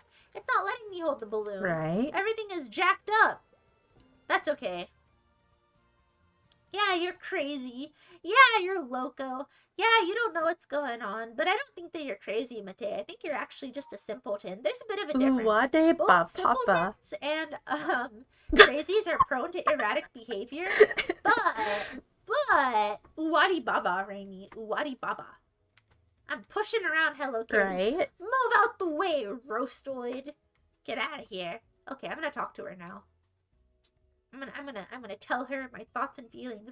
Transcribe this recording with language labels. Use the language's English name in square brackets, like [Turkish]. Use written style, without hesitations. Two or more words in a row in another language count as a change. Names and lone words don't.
[English] It's not letting me hold the balloon. Right. Everything is jacked up. That's okay. Yeah, you're crazy. Yeah, you're loco. Yeah, you don't know what's going on. But I don't think that you're crazy, Mate. I think you're actually just a simpleton. There's a bit of a difference. Uwade Both ba papa. simpletons and crazies are prone to erratic behavior. But Uwadi Baba, Raimi. Uwadi Baba. I'm pushing around Hello Kitty. Right. Move out the way, Roastoid. Get out of here. Okay, I'm gonna talk to her now. I'm gonna tell her my thoughts and feelings.